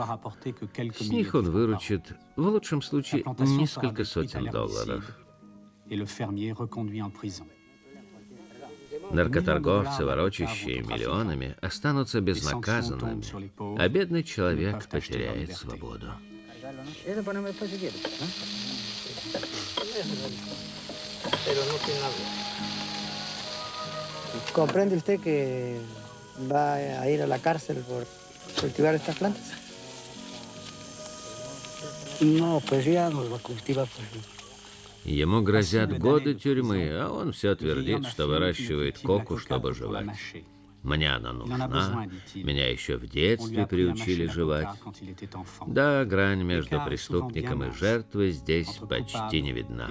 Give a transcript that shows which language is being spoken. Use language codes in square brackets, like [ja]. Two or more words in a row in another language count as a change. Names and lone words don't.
[ru] С них он выручит, в лучшем случае, несколько сотен долларов. Наркоторговцы, ворочащие миллионами, останутся безнаказанными, а бедный человек потеряет свободу. [es] ¿Comprende usted que va a ir a la cárcel por cultivar estas plantas? No, pues ya nos va a cultivar, pues. [ru] Ему грозят годы тюрьмы, а он все твердит, что выращивает коку, чтобы жевать. Мне она нужна, меня еще в детстве приучили жевать. Да, грань между преступником и жертвой здесь почти не видна.